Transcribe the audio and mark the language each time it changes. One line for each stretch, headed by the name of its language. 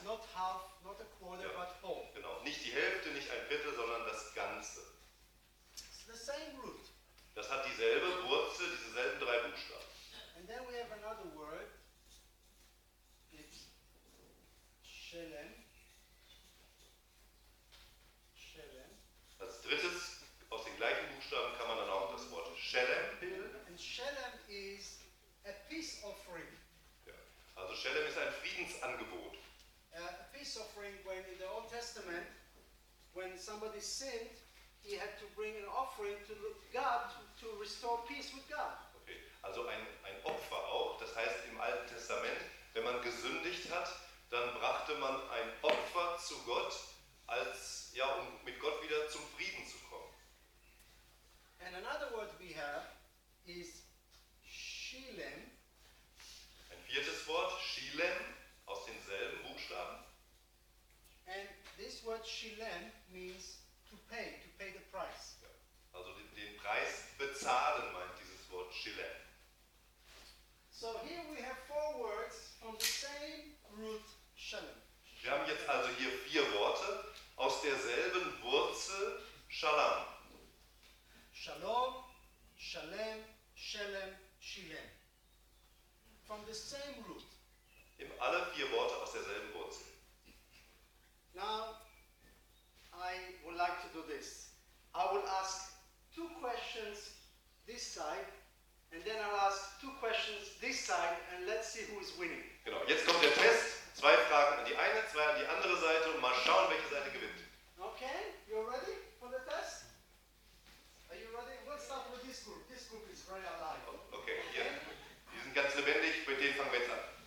English: Not half, not a quarter, ja, but whole.
German: Genau, nicht die Hälfte, nicht ein Viertel, sondern das Ganze.
English: It's the same root.
German: Das hat dieselbe Wurzel, dieselben drei Buchstaben.
English: And then we have another word. It's Shalem. Shalem.
German: Als drittes, aus den gleichen Buchstaben, kann man dann auch das Wort Shalem bilden.
English: Shalem is a peace offering.
German: Ja. Also Shalem ist ein Friedensangebot.
English: A peace offering, when in the Old Testament, when somebody sinned, he had to bring an offering to God to restore peace with God.
German: Okay. Also ein Opfer auch. Das heißt im Alten Testament, wenn man gesündigt hat, dann brachte man ein Opfer zu Gott, als ja, um mit Gott wieder zum Frieden zu kommen.
English: And another word we have is Shilem.
German: Ein viertes Wort, Shilem, aus denselben Buchstaben.
English: And this word Shilem means to pay the price.
German: Ja. Also den Preis bezahlen meint dieses Wort Shilem.
English: So here we have four words from the same root Shalem.
German: Wir haben jetzt also hier vier Worte aus derselben Wurzel Shalom.
English: Shalom, Shalem, Shalem, Shalem. From the same root.
German: Eben alle vier Worte aus derselben Wurzel.
English: Now, I would like to do this. I will ask two questions this side, and then I'll ask two questions this side, and let's see who is winning.
German: Genau, jetzt kommt der Test. Zwei Fragen an die eine, zwei an die andere Seite, und mal schauen, welche Seite gewinnt.
English: Okay, you're ready? Are you ready? We'll start with this group. This group is very alive. Okay, yeah.
German: Die sind ganz lebendig, mit denen fangen wir jetzt an.